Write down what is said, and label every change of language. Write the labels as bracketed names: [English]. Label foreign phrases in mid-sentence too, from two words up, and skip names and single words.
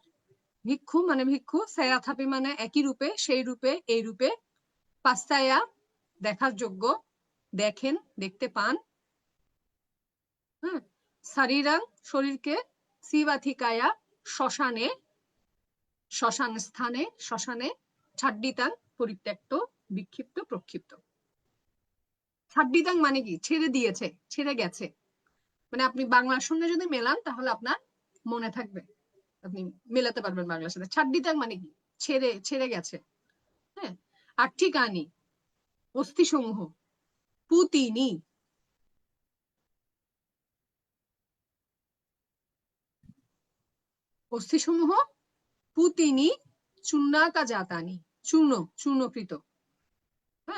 [Bangla] ভিক্ষু মানে ভিক্ষু, সায়াথাপি মানে একই রূপে, সেই রূপে, এই রূপে, পাস্তায়া দেখার যোগ্য, দেখেন, দেখতে পান, হ্যাঁ, শারীরাং শরীরকে, শিবাধিকায়া শ্মশানে, শ্মশান স্থানে, শ্মশানে, ছাড্ডিতাং পরিত্যক্ত, বিক্ষিপ্ত, প্রক্ষিপ্ত। ছাড্ডিতাং মানে কি, ছেড়ে দিয়েছে, ছেড়ে গেছে, মানে আপনি বাংলার সঙ্গে যদি মেলান তাহলে আপনার মনে থাকবে, আপনি মেলাতে পারবেন বাংলার সাথে। ছাড্ডিতাং মানে কি, ছেড়ে, ছেড়ে গেছে, হ্যাঁ। আর ঠিকানি অস্থি সমূহ, পুতিনি, অস্থি সমূহ, [Pali] পুতিনি চূর্ণাকা জাতানি, [Bangla] চূর্ণ, চূর্ণকৃত, হ্যাঁ।